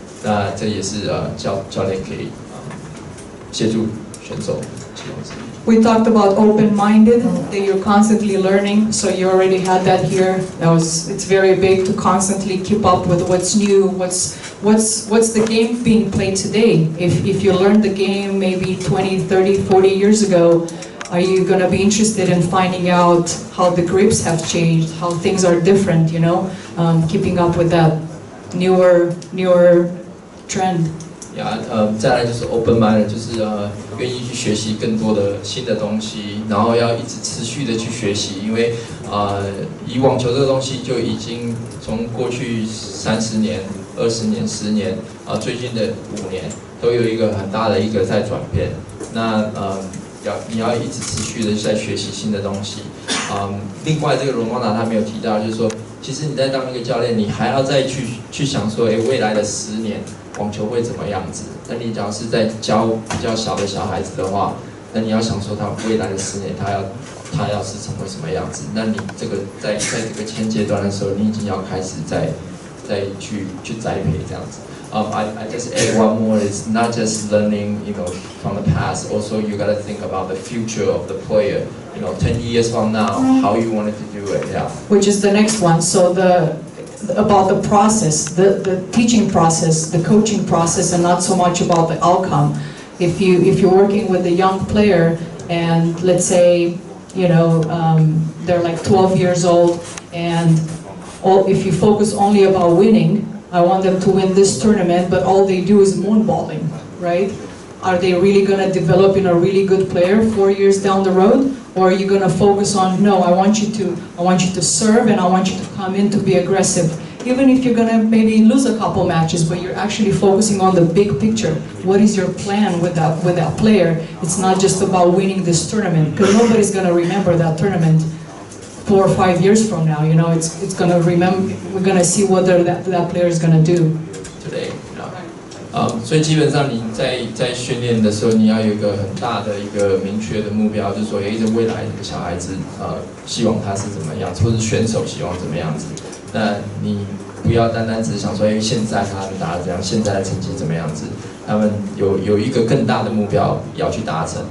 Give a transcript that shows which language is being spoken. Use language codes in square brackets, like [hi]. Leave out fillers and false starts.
[zh] 那这也是教练可以协助选手其中之一。 [en] We talked about open-minded, that you're constantly learning, so you already had that here. It's very big to constantly keep up with what's new, what's the game being played today. If you learned the game maybe 20, 30, 40 years ago, are you going to be interested in finding out how the grips have changed, how things are different, you know, keeping up with that newer trend? [zh] 再来就是 open mind， 就是愿意去学习更多的新的东西，然后要一直持续的去学习，因为以网球这个东西就已经从过去30年、20年、10年最近的5年都有一个很大的一个在转变。那你要一直持续的在学习新的东西。另外这个罗娜他没有提到，就是说，其实你在当一个教练，你还要再去想说，未来的10年。网球会怎么样子？那你假如是在教比较小的小孩子的话，那你要想说他未来的10年，他要是成为什么样子？那你这个在这个前阶段的时候，你已经要开始再去栽培这样子。 [en] I just add one more. It's not just learning, from the past. Also, you gotta think about the future of the player. 10 years from now, how you wanted to do it. Yeah. Which is the next one. So about the process, the teaching process, the coaching process, and not so much about the outcome. If you're working with a young player, and let's say they're like 12 years old, and if you focus only about winning, I want them to win this tournament, but all they do is moonballing, right? Are they really going to develop in a really good player 4 years down the road? Or are you going to focus on, no, I want you to serve, and I want you to come in to be aggressive. Even if you're going to maybe lose a couple matches, but you're actually focusing on the big picture. What is your plan with that player? It's not just about winning this tournament, because nobody's going to remember that tournament 4 or 5 years from now. It's going to remember. We're going to see what that player is going to do today. [zh] 所以基本上你在训练的时候，你要有一个很大的一个明确的目标，就是说，这未来这个小孩子，希望他是怎么样，或者选手希望怎么样子。那你不要单单只是想说，现在他们打得怎样，现在的成绩怎么样子，他们有一个更大的目标要去达成。